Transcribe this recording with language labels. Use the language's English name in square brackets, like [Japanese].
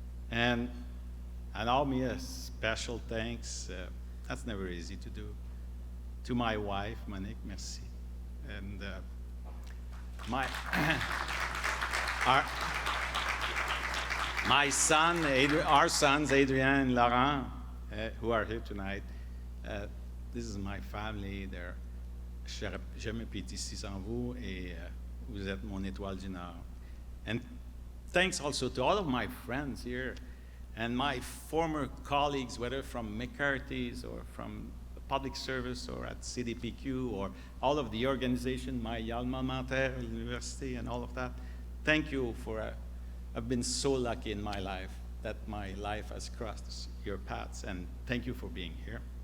[English] And allow me a special thanks, that's never easy to do, to my wife, Monique, merci. And our sons, Adrien and Laurent, who are here tonight. This is my family. [French] J'aurais jamais pu être ici sans vous, et vous êtes mon étoile du Nord. [English] And thanks also to all of my friends here and my former colleagues, whether from McCarthy's or from the public service or at CDPQ or all of the organization, my alma mater, university, and all of that. Thank you for I've been so lucky in my life that my life has crossed your paths, and thank you for being here.